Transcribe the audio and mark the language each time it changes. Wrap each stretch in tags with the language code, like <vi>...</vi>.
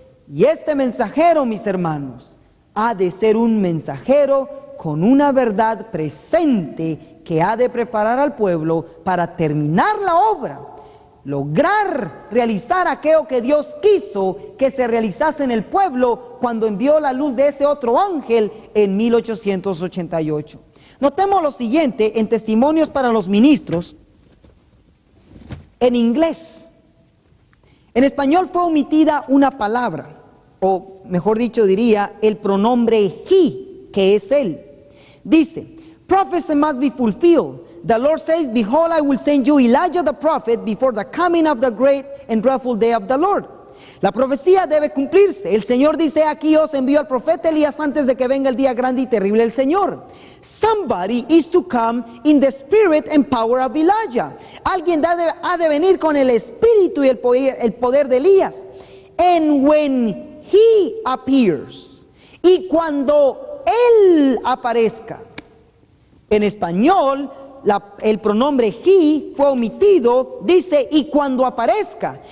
<es>Y este mensajero, mis hermanos, ha de ser un mensajero con una verdad presente que ha de preparar al pueblo para terminar la obra, lograr realizar aquello que Dios quiso que se realizase en el pueblo cuando envió la luz de ese otro ángel en 1888. Notemos lo siguiente en Testimonios para los Ministros, en inglés. En español fue omitida una palabra, o mejor dicho diría, el pronombre he, que es él.</es> <en>Dice, prophecy must be fulfilled. The Lord says, behold, I will send you Elijah the prophet before the coming of the great and dreadful day of the Lord.</en> <es>La profecía debe cumplirse. El Señor dice, aquí os envío al profeta Elías antes de que venga el día grande y terrible del Señor.</es> <en>Somebody is to come in the spirit and power of Elijah.</en> <es>Alguien ha de venir con el espíritu y el poder de Elías.</es> <en>And when he appears,</en> <es>y cuando él aparezca. En español, el pronombre he fue omitido, dice, y cuando aparezca.</es>